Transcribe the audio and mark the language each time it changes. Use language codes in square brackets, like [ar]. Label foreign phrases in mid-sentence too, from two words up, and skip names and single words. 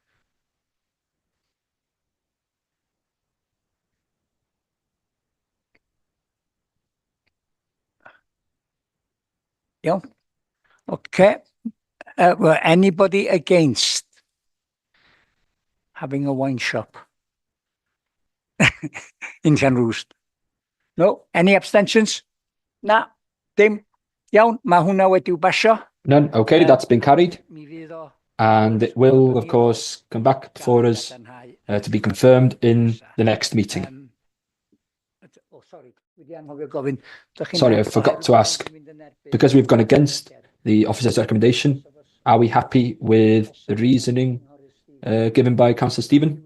[cy] Iawn. [en] Okay. Were anybody against having a wine shop in Llanrwst? No? Any abstentions? [cy] Na, dim. Iawn, mae hwnna wedi'w basio. [en] None. Okay, that's been carried. And it will, of course, come back before us to be confirmed in the next meeting. Sorry, I forgot to ask. Because we've gone against the officer's recommendation, are we happy with the reasoning given by Councillor Stephen?